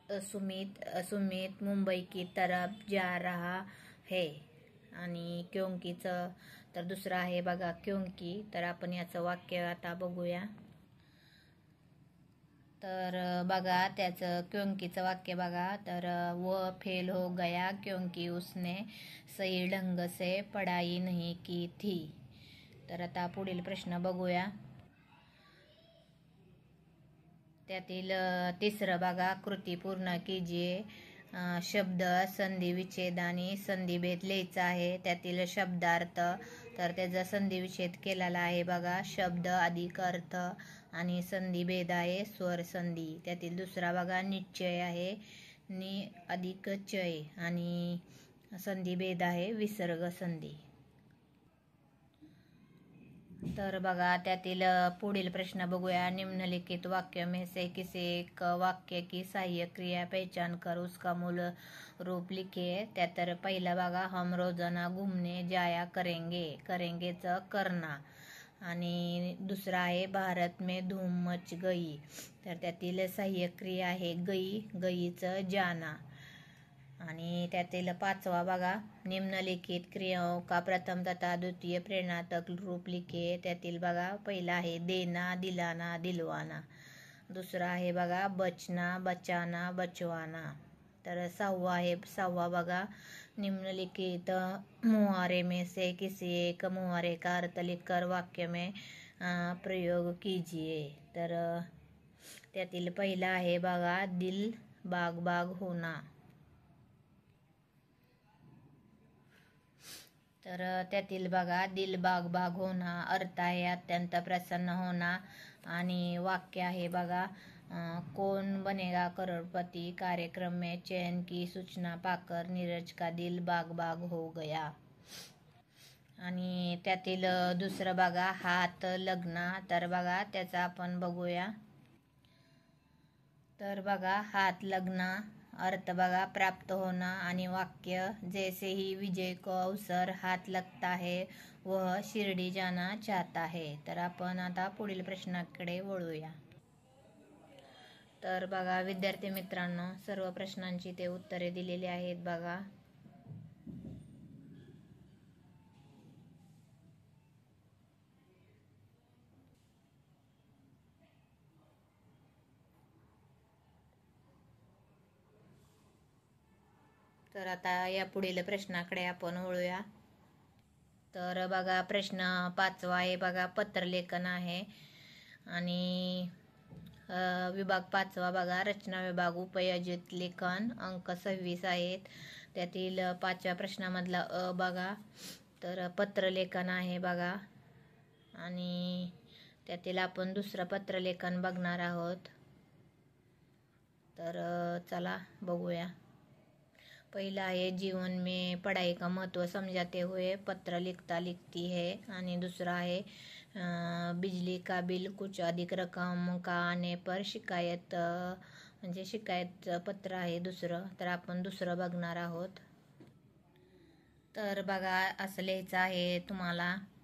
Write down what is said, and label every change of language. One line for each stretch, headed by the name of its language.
Hindi: सुमित मुंबई की तरफ जा रहा है.
Marathi: आणि क्योंकीचं तर दुसरं आहे बघा क्योंकि. तर आपण याचं वाक्य आता बघूया. तर बघा त्याचं क्योंकीचं वाक्य बघा.
Hindi: तर वो फेल हो गया क्योंकि उसने सही ढंग से पढ़ाई नहीं की थी.
Marathi: तर आता पुढील प्रश्न बघूया. त्यातील तिसरं बघा कृती पूर्ण कीजिए. शब्द संधी विच्छेद आणि संधिभेद लिहायचा आहे. त्यातील शब्दार्थ तर त्याचा संधिविच्छेद केलेला आहे बघा शब्द अधिक अर्थ आणि संधिभेद आहे स्वर संधी. त्यातील दुसरा बघा निश्चय आहे नि अधिक चय आणि संधिभेद आहे विसर्ग संधी. तर बघा त्यातील पुढील प्रश्न बघूया.
Hindi: निम्नलिखित वाक्य में से किसी एक वाक्य की सहाय्यक क्रिया पहचान कर उसका मूल रूप लिखिए.
Marathi: त्या तर पहिला बघा
Hindi: हम रोजाना घूमने जाया करेंगे.
Marathi: करेंगेचं
Hindi: करना.
Marathi: आणि दुसरा आहे
Hindi: भारत में धूम मच गई.
Marathi: तर त्यातील सहाय्यक क्रिया आहे गई. गईचं जाना. आणि त्यातील पाचवा बघा
Hindi: निम्नलिखित क्रियाओं का प्रथम तथा द्वितीय प्रेरणात्मक रूप लिखिए.
Marathi: त्यातील बघा पहिला आहे
Hindi: देना दिलाना दिलवाना.
Marathi: दुसरा आहे बघा
Hindi: बचना बचाना बचवाना.
Marathi: तर सहावा बघा
Hindi: निम्नलिखित मुहावरे में से किसी एक मुहावरे का अर्थ लिखकर वाक्य में प्रयोग कीजिए.
Marathi: तर त्यातील पहिला आहे बघा
Hindi: दिल बाग बाग होना.
Marathi: तर त्यातील बघा
Hindi: दिल बाग बाग होना
Marathi: अर्थ आहे
Hindi: अत्यंत प्रसन्न होना.
Marathi: आणि वाक्य आहे बघा
Hindi: कौन बनेगा करोड़पति कार्यक्रम में चयन की सूचना पाकर नीरज का दिल बाग बाग हो गया.
Marathi: आणि त्यातील दुसरं बघा
Hindi: हात लग्ना.
Marathi: तर बघा त्याचा आपण बघूया. तर बघा
Hindi: हात लग्ना
Marathi: अर्थ बघा
Hindi: प्राप्त होना. आणि वाक्य जैसे ही विजय को अवसर हात लगता है वह शिर्डी जाना चाहता है.
Marathi: तर आपण आता पुढील प्रश्नाकडे वळूया. तर बघा विद्यार्थी मित्रांनो सर्व प्रश्नांची ते उत्तरे दिलेली आहेत बघा. तर आता या पुढील प्रश्नाकडे आपण वळूया. तर बघा प्रश्न 5वा आहे बघा, पत्रलेखन आहे. आणि विभाग 5वा बघा, रचना विभाग, उपयोजित लेखन, अंक 26 आहेत. त्यातील 5व्या प्रश्नामधला बघा, तर पत्रलेखन आहे बघा. आणि त्यातील आपण दुसरं पत्रलेखन बघणार आहोत. तर चला बघूया.
Hindi: पहिला आहे, जीवन में पढ़ाई का महत्व समझाते हुए पत्र लिखता लिखती है. आणि दुसरा आहे, बिजली का बिल कुछ अधिक रकम का आने पर शिकायत,
Marathi: म्हणजे शिकायत पत्र आहे दुसरं. तर आपण दुसरं बघणार आहोत. तर बघा असं लिहायचं आहे तुम्हाला.